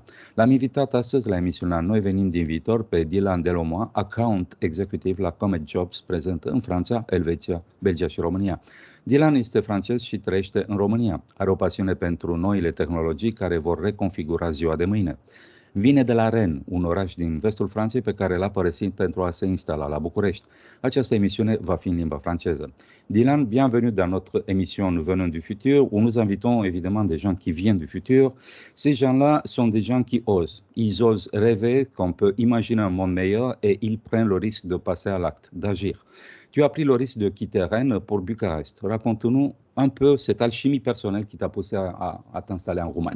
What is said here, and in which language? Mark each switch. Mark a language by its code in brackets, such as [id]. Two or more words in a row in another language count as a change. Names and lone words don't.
[ro] L-am invitat astăzi la emisiunea Noi venim din viitor pe Dylan Delomois, [en] account executive [ro] la Comet Jobs, prezent în Franța, Elveția, Belgia și România. Dylan este francez și trăiește în România. Are o pasiune pentru noile tehnologii care vor reconfigura ziua de mâine. Vine de la Rennes, un oraș din vestul Franței pe care l-a părăsit pentru a se instala la București. Această emisiune va fi în limba franceză. [fr] Dylan, bienvenue dans notre émission Nous venons du futur, où nous invitons évidemment des gens qui viennent du futur. Ces gens-là sont des gens qui osent. Ils osent rêver qu'on peut imaginer un monde meilleur et ils prennent le risque de passer à l'acte, d'agir. Tu as pris le risque de quitter Rennes pour Bucarest. Raconte-nous un peu cette alchimie personnelle qui t'a poussé à t'installer en Roumanie.